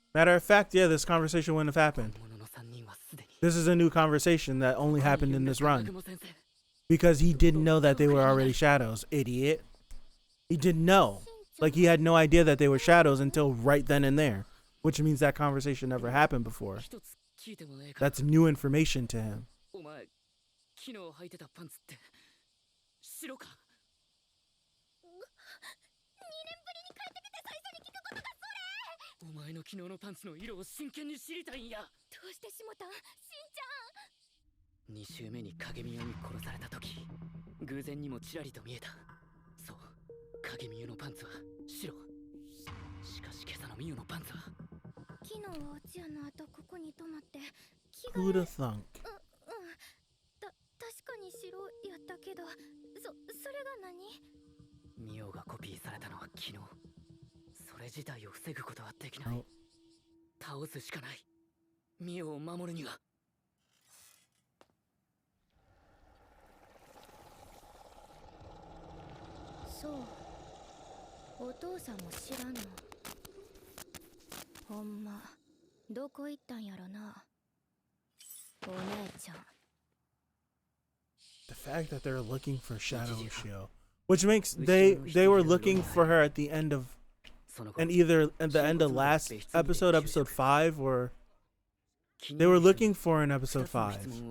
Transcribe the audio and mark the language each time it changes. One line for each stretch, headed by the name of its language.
English: Matter of fact, yeah, this conversation wouldn't have happened. This is a new conversation that only happened in this run. Because he didn't know that they were already shadows, idiot. He didn't know. Like he had no idea that they were shadows until right then and there. Which means that conversation never happened before. That's new information to him.
Japanese: 昨日履いてたパンツって白か。 2年ぶりに帰ってきて最初に聞くことがそれ。お前の昨日のパンツの色を真剣に知りたいんや。どうしてしもたん、しんちゃん。 2週目に影見代に殺された時、偶然にもちらりと見えた。そう、影見代のパンツは白。しかし今朝のミオのパンツは。昨日はおちやの後ここに泊まって着替え。
English: Who'd have thunk?
Japanese: 確かに白やったけど、それが何？ミオがコピーされたのは昨日。それ自体を防ぐことはできない。倒すしかない。ミオを守るには。そう。お父さんも知らんの。ほんま、どこ行ったんやろな。お姉ちゃん。
English: The fact that they're looking for Shadow Ushio, which makes they were looking for her at the end of, and either at the end of last episode, episode 5, or they were looking for in episode 5.